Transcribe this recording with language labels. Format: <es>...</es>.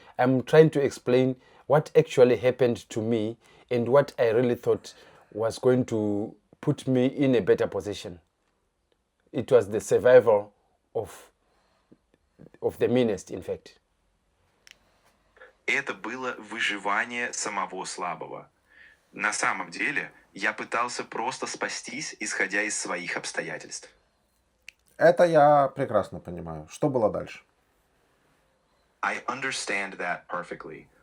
<en>I'm trying to explain what actually happened to me and what I really thought was going to put me in a better position. It was the survival of the meanest, in fact.</en> <ru>Это было выживание самого слабого. На самом деле, я пытался просто спастись, исходя из своих обстоятельств. Это я прекрасно понимаю. Что было дальше?</ru> <en>I understand that perfectly.</en>